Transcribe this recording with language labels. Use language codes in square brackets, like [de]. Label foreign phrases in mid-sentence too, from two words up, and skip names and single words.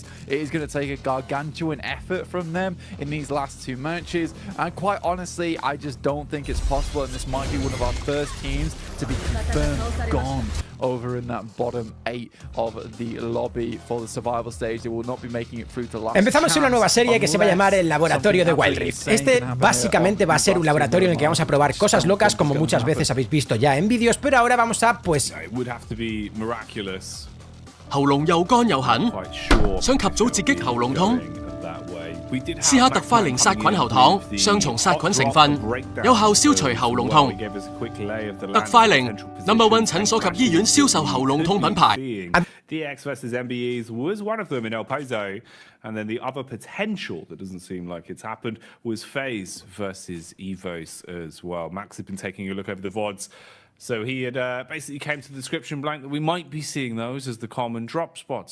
[en] It is going to take a gargantuan effort from them in these last two matches, and quite honestly, I just don't think it's possible, and this might be one of our first teams to be confirmed gone over in that bottom 8 of the lobby for the survival stage. They will not be making it through to last. [es] Empezamos una nueva serie que se va a llamar el laboratorio de Wild Rift. Este básicamente va a ser un laboratorio en el que vamos a probar cosas locas como muchas veces habéis visto ya en vídeos, pero ahora vamos a pues [yue] 喉嚨又乾又痕，想及早截擊喉嚨痛。試下特快靈殺菌喉糖，雙重殺菌成分，有效消除喉嚨痛。特快靈 No.1 診所及醫院銷售喉嚨痛品牌。 [en] DX versus MBEs was one of them in El Pozo, and then the other potential that doesn't seem like it's happened was FaZe versus Evos as well. Max had been taking a look over the VODs. So he had basically came to the description blank that we might be seeing those as the common drop spots.